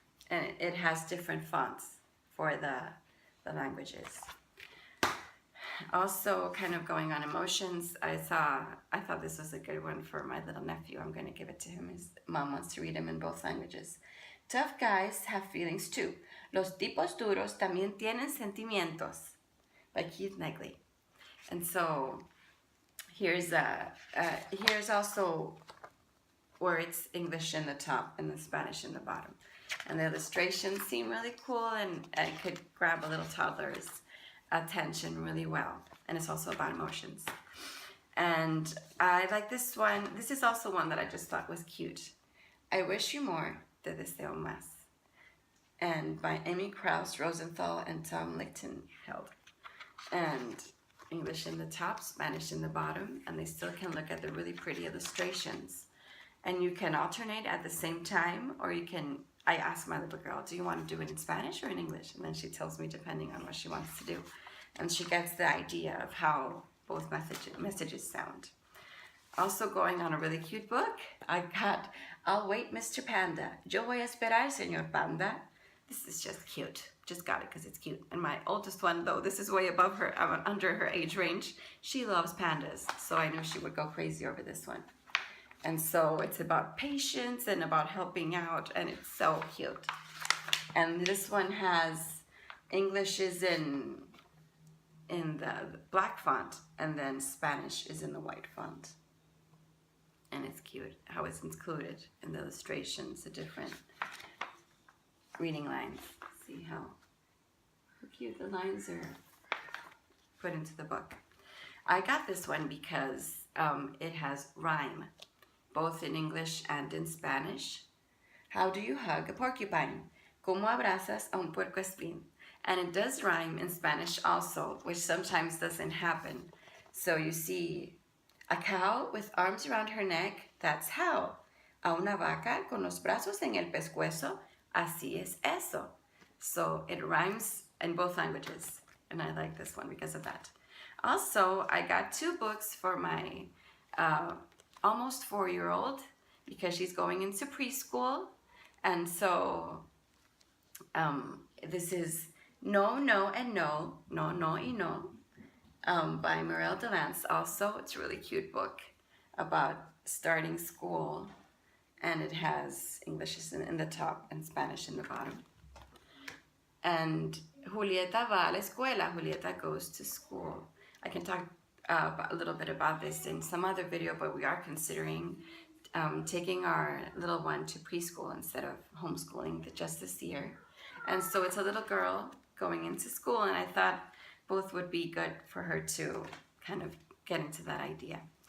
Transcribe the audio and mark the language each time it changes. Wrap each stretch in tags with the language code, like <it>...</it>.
<en>And it has different fonts for the languages. Also, kind of going on emotions, I thought this was a good one for my little nephew. I'm going to give it to him. His mom wants to read him in both languages. Tough guys have feelings too.</en> <es>Los tipos duros también tienen sentimientos, by Keith Negley.</es> <en>And so here's also where it's English in the top and the Spanish in the bottom. And the illustrations seem really cool, and I could grab a little toddler's attention really well. And it's also about emotions. And I like this one. This is also one that I just thought was cute. I Wish You More, Te Deseo Más, and by Amy Krauss Rosenthal and Tom Lichtenheld. And English in the top, Spanish in the bottom, and they still can look at the really pretty illustrations. And you can alternate at the same time, or you can, I asked my little girl, do you want to do it in Spanish or in English? And then she tells me depending on what she wants to do. And she gets the idea of how both messages sound. Also going on a really cute book, I got I'll Wait, Mr. Panda.</en> <es>Yo voy a esperar, Señor Panda.</es> <en>This is just cute. Just got it because it's cute. And my oldest one, though, this is way above her, under her age range. She loves pandas, so I knew she would go crazy over this one. And so it's about patience and about helping out, and it's so cute. And this one has English is in the black font, and then Spanish is in the white font. And it's cute how it's included in the illustrations, the different reading lines. See how cute the lines are put into the book. I got this one because it has rhyme, both in English and in Spanish. How do you hug a porcupine?</en> <es>¿Cómo abrazas a un puercoespín?</es> <en>And it does rhyme in Spanish also, which sometimes doesn't happen. So you see, a cow with arms around her neck, that's how.</en> <es>A una vaca con los brazos en el pescuezo, así es eso.</es> <en>So it rhymes in both languages, and I like this one because of that. Also, I got 2 books for my almost 4-year-old because she's going into preschool, and so this is No, No, and No, No, No, y No, by Muriel DeLance. Also, it's a really cute book about starting school, and it has English in the top and Spanish in the bottom.</en> <es>And Julieta va a la escuela.</es> <en>Julieta goes to school. I can talk a little bit about this in some other video, but we are considering taking our little one to preschool instead of homeschooling just this year. And so it's a little girl going into school, and I thought both would be good for her to kind of get into that idea.</en>